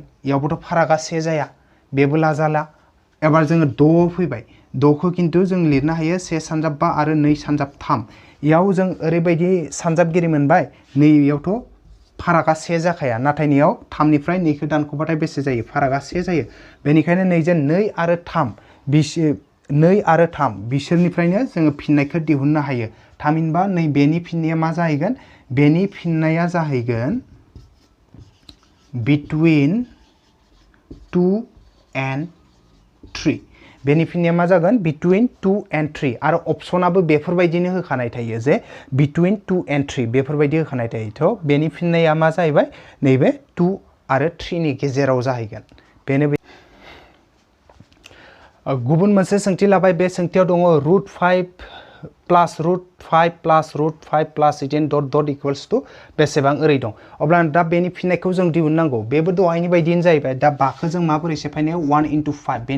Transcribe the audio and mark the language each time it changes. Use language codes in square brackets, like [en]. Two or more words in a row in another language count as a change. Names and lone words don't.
[brx] इयावबोथ' फारागा से जाया बेबो लाजाला एबार जोङो 6 फैबाय 6खौ खिन्थु जों लिरनो हायो से सानजाब 5 आरो 2 सानजाब 3 इयाव जों ओरैबायदि सानजाबगिरि मोनबाय नैयावथ' फारागा से जाखाया नाथाय नैयाव 3 निफ्राय 2 खौ दानख'बाथाय बेसे जायो फारागा से जायो बेनिखायनो नैजों 2 आरो 3 2 आरो 3 बिसोरनिफ्रायनो जोङो फिननायखौ दिहुननो हायो थामहिनबा नै बेनि फिननाया मा जाहैगोन बेनि फिननाया जाहैगोन [en] between 2 and 3 [brx] बेनि फिननाया मा जागोन [en] between 2 and 3 [brx] आरो अपसनाबो बेफोरबायदिनो होखानाय थायो जे [en] between 2 and 3 [brx] बेफोरबायदि होखानाय थायो थ' बेनि फिननाया मा जाहैबाय नैबे 2 आरो 3 नि गेजेराव जाहैगोन बेनो गुबुन मोनसे सोंथि लाबाय बे सोंथियाव दङ √5 प्लस √5 प्लस √5 प्लस इदिन [en] dot dot equals to [brx] बेसेबां ओरै दं अब्ला दा बेनि फिननायखौ जों दिहुननांगौ बेबो दहायनि बायदिनो जाहैबाय दा बाखौ जों माबोरै सेफायनायाव 1 into 5 बेनि